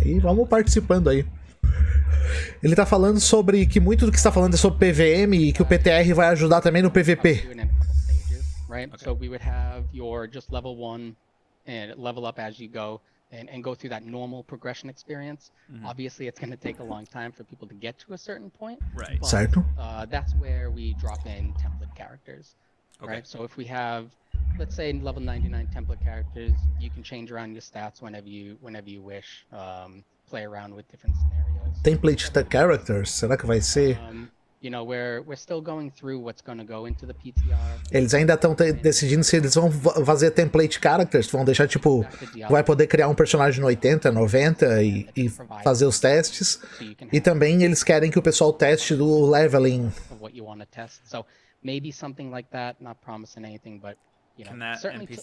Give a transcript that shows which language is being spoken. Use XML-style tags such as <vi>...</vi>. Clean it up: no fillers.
<pt>E vamos participando aí. Ele tá falando sobre que muito do que está falando é sobre PVM e que o PTR vai ajudar também no PVP.</pt> <en>Right? Okay. So we would have your just level 1 and level up as you go. And go through that normal progression experience. Obviously, it's going to take a long time for people to get to a certain point. Right. But,</en> <pt>certo.</pt> <en>That's where we drop in template characters. Okay. Right. So if we have, let's say, level 99 template characters, you can change around your stats whenever you wish. Play around with different scenarios.</en> <pt>Template characters, será que vai ser?</pt> <en>We're still going through what's going to go into the PTR.</en> <pt>Eles ainda estão decidindo se eles vão fazer template characters, vão deixar tipo, vai poder criar um personagem no 80, 90 e fazer os testes. E também eles querem que o pessoal teste do leveling.</pt> <en>So maybe something like that, not promising anything, but certainly.</en>